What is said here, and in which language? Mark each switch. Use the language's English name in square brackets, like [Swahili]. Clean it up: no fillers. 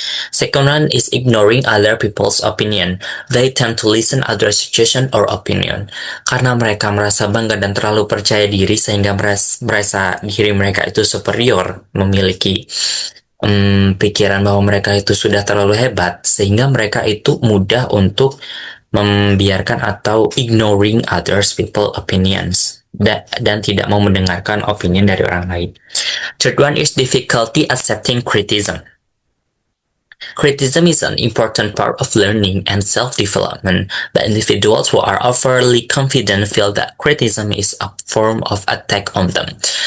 [English] Second one is ignoring other people's opinion. They tend to listen other suggestion or opinion. [Indonesian] Karena mereka merasa bangga dan terlalu percaya diri sehingga merasa diri mereka itu superior, memiliki pikiran bahwa mereka itu sudah terlalu hebat, sehingga mereka itu mudah untuk membiarkan atau [English] ignoring others people opinions [Indonesian] dan tidak mau mendengarkan opinion dari orang lain. [English] Third one is difficulty accepting criticism. Criticism is an important part of learning and self-development, but individuals who are overly confident feel that criticism is a form of attack on them.